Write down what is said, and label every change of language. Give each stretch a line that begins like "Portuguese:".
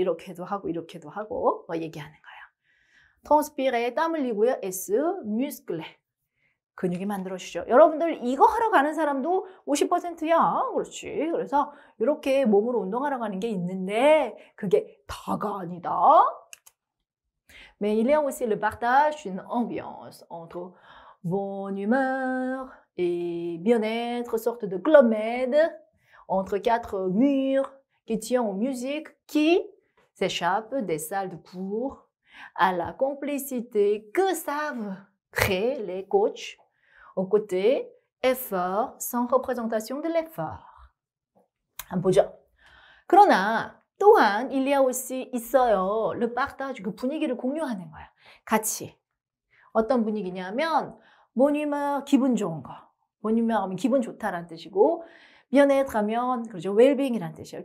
Korean: 이렇게도 하고 얘기하는 거예요. transpirer, 땀 흘리고요. S, muscle, 근육이 만들어지죠. 여러분들 이거 하러 가는 사람도 50%야. 그렇지. 그래서 이렇게 몸으로 운동하러 가는 게 있는데 그게 다가 아니다.
French: Mais il y a aussi le partage d'une ambiance entre bonne humeur et bien-être, sorte de club med entre quatre murs qui tient aux musiques qui s'échappent des salles de cours à la complicité que savent créer les coachs aux côtés effort sans représentation de l'effort.
Korean: 한번 보죠. 그러나 또한 일리아오시 있어요.
French: le partage,
Korean: 그 분위기를 공유하는 거야. 같이. 어떤 분위기냐면 모니머 기분 좋은 거. 모니머 하면 기분 좋다라는 뜻이고 bien-être 하면 그렇죠. 웰빙이라는 뜻이에요.